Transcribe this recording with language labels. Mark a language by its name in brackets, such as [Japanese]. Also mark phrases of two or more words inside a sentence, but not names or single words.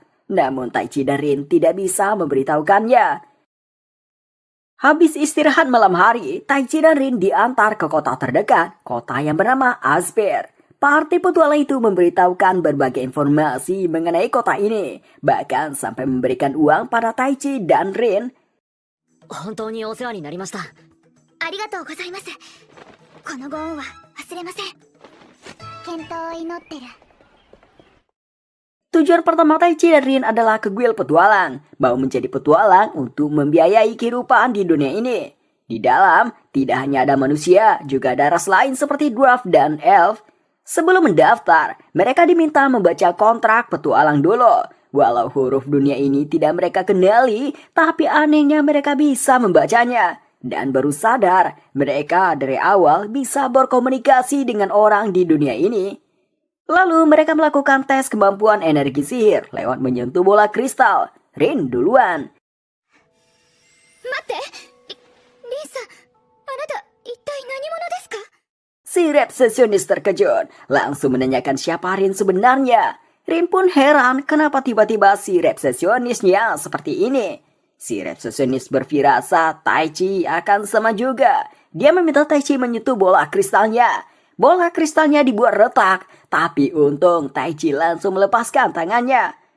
[Indonesian] Namun Taichi dan Rin tidak bisa memberitahukannya. Habis istirahat malam hari, Taichi dan Rin diantar ke kota terdekat, kota yang bernama Asper. Parti petualang itu memberitahukan berbagai informasi mengenai kota ini, bahkan sampai memberikan uang pada Taichi dan Rin. [Japanese] 本当にお世話になりました。ありがとうございます。このご恩は忘れません。健闘を祈ってる。 [Indonesian] Tujuan pertama Taichi dan Rin adalah ke guild petualang, mau menjadi petualang untuk membiayai kehidupan di dunia ini. Di dalam, tidak hanya ada manusia, juga ada ras lain seperti dwarf dan elf. Sebelum mendaftar, mereka diminta membaca kontrak petualang dulu. Walau huruf dunia ini tidak mereka kenali, tapi anehnya mereka bisa membacanya. Dan baru sadar, mereka dari awal bisa berkomunikasi dengan orang di dunia ini. Lalu mereka melakukan tes kemampuan energi sihir lewat menyentuh bola kristal. Rin duluan. [Japanese] 待って、リンさん、あなた一体何者ですか? [Indonesian] Si resepsionis terkejut, langsung menanyakan siapa Rin sebenarnya. Rin pun heran kenapa tiba-tiba si resepsionisnya seperti ini. Si resepsionis berfirasat Taichi akan sama juga. Dia meminta Taichi menyentuh bola kristalnya. Bola kristalnya dibuat retak, tapi untung Taichi langsung melepaskan tangannya.